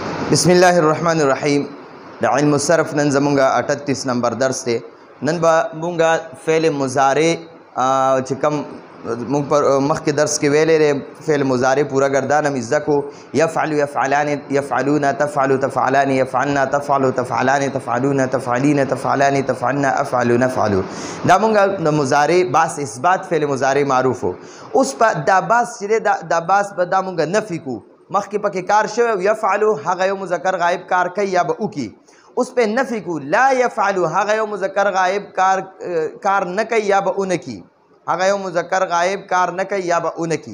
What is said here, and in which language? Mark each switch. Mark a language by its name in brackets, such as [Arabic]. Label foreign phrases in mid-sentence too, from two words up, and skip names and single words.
[Arabic] بسم الله الرحمن الرحیم [Pashto] د [Arabic] علم الصرف [Pashto] نن زمونږه 38 نمبر درس دی. نن به مونږه [Arabic] فعل مضارع [Pashto] چې کوم مونږ پر مخکې درس کې ویلې دی [Arabic] فعل مضارع [Pashto] پورا ګردان هم زده کو. [Arabic] یفعل یفعلان یفعلون تفعل تفعلان یفعلن تفعل تفعلان تفعلون تفعلین تفعلان تفعلن افعل نفعل. [Pashto] دا مونږه د مضارع باس اثبات [Arabic] فعل مضارع معروف [Pashto] و. اوس په دا باس چې دا باس به دا مونږه نفي کو. مخکې پکې کار شوی یفعلو هغه یو مذکر غایب کار کوي یا به وکړي. اوس په نفي کو [Arabic] لا یفعلو [Pashto] هغه یو مذکر غایب کار نه کوي یا به ونه کړي. هغه یو مذکر غایب کار نه کوي یا به ونه کړي.